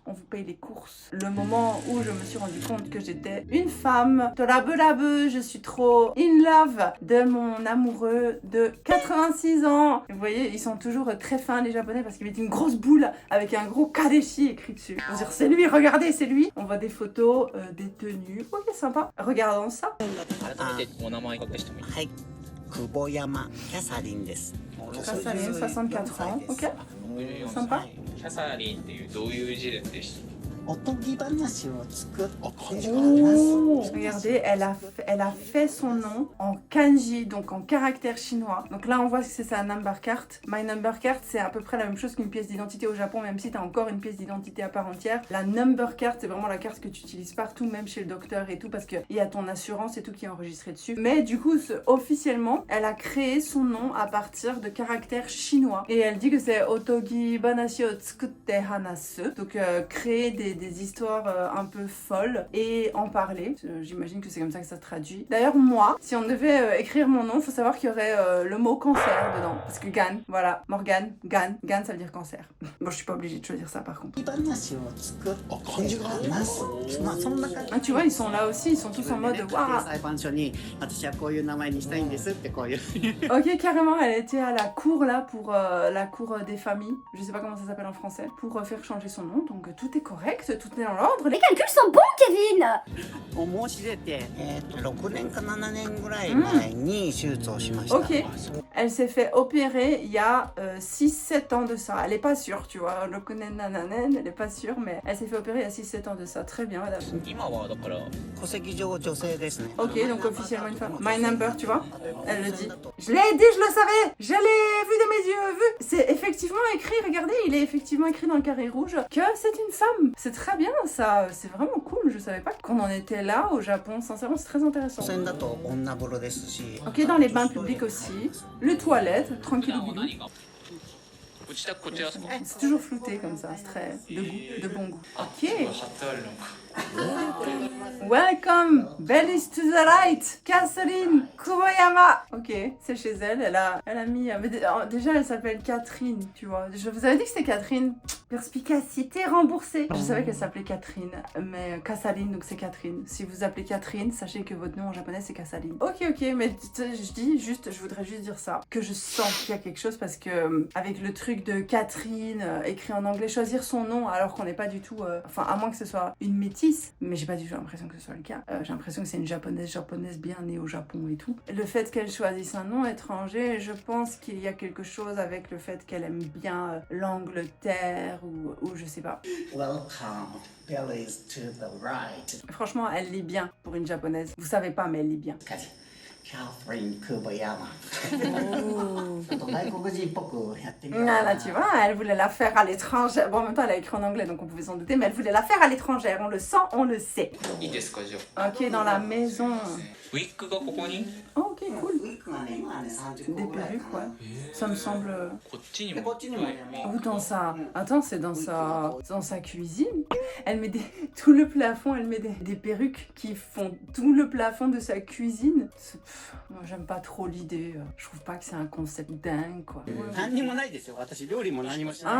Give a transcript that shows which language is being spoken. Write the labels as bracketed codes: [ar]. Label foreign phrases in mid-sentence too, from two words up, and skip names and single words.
[fr] On vous paye les courses. Le moment où je me suis rendu compte que j'étais une femme, je suis trop [en] in love [fr] de mon amoureux de 86 ans. Vous voyez, ils sont toujours très fins les japonais parce qu'ils mettent une grosse boule avec un gros kadeshi écrit dessus. On va dire c'est lui, regardez, c'est lui. On voit des photos, des tenues. Ok, sympa. Regardons ça. [ja] 改めてお名前隠してもいいですか？はい久保山キャサリンです [fr] Kassaline, 64 ans. Ok, 64 sympa. [ja] キャサリンっていうどういう字でした？おとぎ話を作って [fr] Oh, regardez, elle a fait son nom en kanji, donc en caractère chinois. Donc là, on voit que c'est sa [en] number card. My number card, [fr] c'est à peu près la même chose qu'une pièce d'identité au Japon, même si tu as encore une pièce d'identité à part entière. La [en] number card, [fr] c'est vraiment la carte que tu utilises partout, même chez le docteur et tout, parce qu'il y a ton assurance et tout qui est enregistré dessus. Mais du coup, officiellement, elle a créé son nom à partir de caractères chinois. Et elle dit que c'est [ja] おとぎ話を作って話す. [fr] Donc créer des histoires un peu folles et en parler. J'imagine que c'est comme ça que ça se traduit. D'ailleurs, moi, si on devait écrire mon nom, faut savoir qu'il y aurait le mot cancer dedans. Parce que Gan, voilà, Morgane, Gan, ça veut dire cancer. Bon, je suis pas obligée de choisir ça par contre. [ja] 話を作って話すまあそんな感じ [fr] Ah, tu vois, ils sont là aussi, ils sont tous en mode waouh. [ja] 裁判所に私はこういう名前にしたいんですってこういう [fr] Ok, carrément, elle était à la cour là pour la cour des familles. Je sais pas comment ça s'appelle en français. Pour faire changer son nom. Donc tout est correct, tout est dans l'ordre. Les calculs sont bons, Kevin. [ja] を申し出て6年か7年ぐらい前に手術をしました [fr] Ok, elle s'est fait opérer il y a 6-7 ans de ça. Elle est pas sûre, tu vois. Le [ja] 五年七年, [fr] elle est pas sûre, mais elle s'est fait opérer il y a 6-7 ans de ça. Très bien, madame. [ja] 今はだから戸籍上女性ですね [fr] Ok, donc officiellement une femme. [en] My number, [fr] tu vois. Elle le dit. Je l'ai dit, je le savais. Je l'ai vu de mes yeux, vu. C'est effectivement écrit, regardez, il est effectivement écrit dans le carré rouge que c'est une femme. C'est très bien, ça. C'est vraiment cool. Je savais pas qu'on en était là au Japon. Sincèrement, c'est très intéressant. [ja] 女性だと女風呂ですし [fr] Ok, dans les bains publics aussi. Les toilettes, tranquille. [ja] 普段は何がご自宅こちらですか？ [fr] C'est toujours flouté comme ça, c'est très de goût, de bon goût. Ok. [ja] 貼ってあるのか。 [en] Welcome, bellies to the right, Catherine Kuboyama. [fr] Ok, c'est chez elle. Elle a mis. Mais déjà, elle s'appelle Catherine, tu vois. Je vous avais dit que c'était Catherine. Perspicacité remboursée. Je savais qu'elle s'appelait Catherine, mais Kassaline, donc c'est Catherine. Si vous appelez Catherine, sachez que votre nom en japonais c'est Kassaline. Ok, mais je voudrais juste dire ça, que je sens qu'il y a quelque chose parce que avec le truc de Catherine écrit en anglais, choisir son nom alors qu'on n'est pas du tout. Enfin, à moins que ce soit une métisse, mais j'ai pas du tout l'impression que ce soit le cas. J'ai l'impression que c'est une japonaise bien née au Japon et tout. Le fait qu'elle choisisse un nom étranger, je pense qu'il y a quelque chose avec le fait qu'elle aime bien l'Angleterre ou je sais pas. [en] Welcome, bellies to the right. [fr] Franchement, elle lit bien pour une japonaise. Vous savez pas, mais elle lit bien. Catherine Kuboyama. [ja] ちょっと外国人っぽくやってみよう [fr] Ah, là, tu vois, elle voulait la faire à l'étranger. Bon, en même temps, elle a écrit en anglais, donc on pouvait s'en douter, mais elle voulait la faire à l'étranger. On le sent, on le sait. [ja] いいですかじゃあ。 [fr] Ok, dans la maison. [ja] ウィッグがここに？ [fr] Oh, ok, cool. [ja] 服がね今はね30 [fr] Des [ja] 個ぐらい [fr] perruques, [ja] かな [fr] ouais. Ça me semble. [ja] こっちにでこもっちにもねも [fr] Ou dans sa. Attends, c'est dans sa cuisine. Elle met tout le plafond, elle met des perruques qui font tout le plafond de sa cuisine. Moi, j'aime pas trop l'idée. Je trouve pas que c'est un concept dingue, quoi. [ja] う何にもないですよ私料理も何もしない